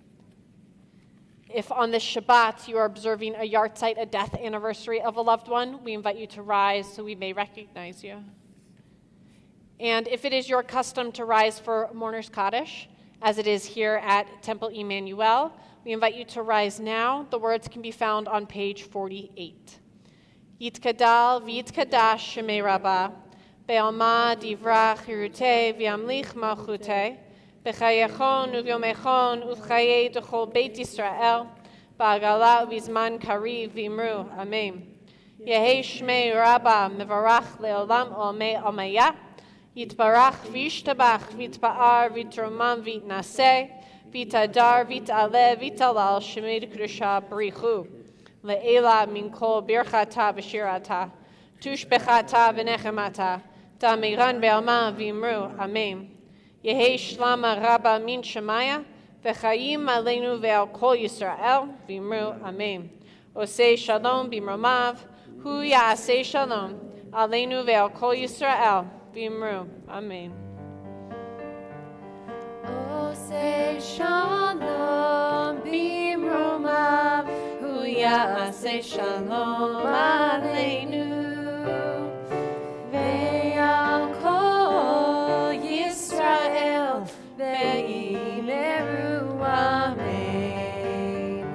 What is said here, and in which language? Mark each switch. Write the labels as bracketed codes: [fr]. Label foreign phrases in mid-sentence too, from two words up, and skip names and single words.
[en] If on this Shabbat you are observing a yahrzeit, a death anniversary of a loved one, we invite you to rise so we may recognize you. And if it is your custom to rise for Mourner's Kaddish, as it is here at Temple Emanu-El, we invite you to rise now. The words can be found on page 48. [arc] יתגדל ויתקדש שמה רבא, בעלמא די ברא כרעותה וימליך מלכותה, בחייכון וביומיכון ובחיי דכל בית ישראל, בעגלא ובזמן קריב ואמרו, אמן. יהא שמה רבא מברך לעלם עלמי עלמיא, יתברך וישתבח ויתפאר ויתרומם ויתנשא, ויתהדר ויתעלה ויתהלל שמה דקדשא בריך הוא. לעלא מן כל ברכתא ושירתא, תשבחתא ונחמתא, דאמירן בעלמא ואמרו, אמן. יהא שלמא רבא מן שמיא, וחיים עלינו ועל כל ישראל, ואמרו, אמן. [he] עשה שלום במרומיו, הוא יעשה שלום, עלינו ועל כל ישראל, ואמרו, אמן. עשה שלום במרומיו, הוא יעשה שלום עלינו ועל כל ישראל ואמרו, אמן.